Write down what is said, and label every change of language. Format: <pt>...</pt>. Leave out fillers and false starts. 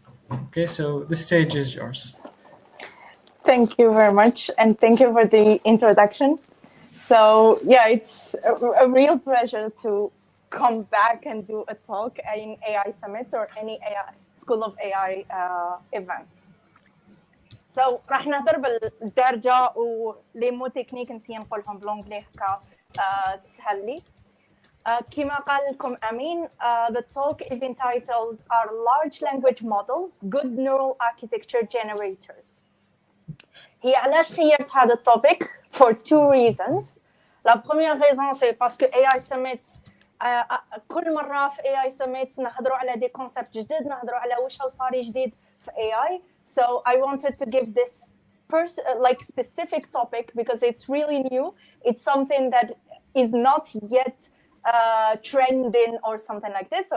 <en>Okay, so the stage is yours. Thank you very much, and thank you for the introduction. So yeah, it's a real pleasure to come back and do a talk in AI summits or any AI School of AI event.</en> <ar>So راح نهضر بالدارجة ولي مو تكنيك نسي نقولهم بالانجلي هكا تسهل لي. كما قال لكم أمين,</ar> <en>the talk is entitled Are Large Language Models Good Neural Architecture Generators?</en> <ar>هي علاش خيرت هذا التوبيك</ar> <en>for two reasons.</en> <fr>La première raison c'est parce que AI Summit</fr> <ar>كل مرة في AI Summit نهضروا على دي concepts جديد, نهضروا على وش هو صار جديد في AI.</ar> <en>So I wanted to give this like specific topic because it's really new. It's something that is not yet trending or something like this.</en>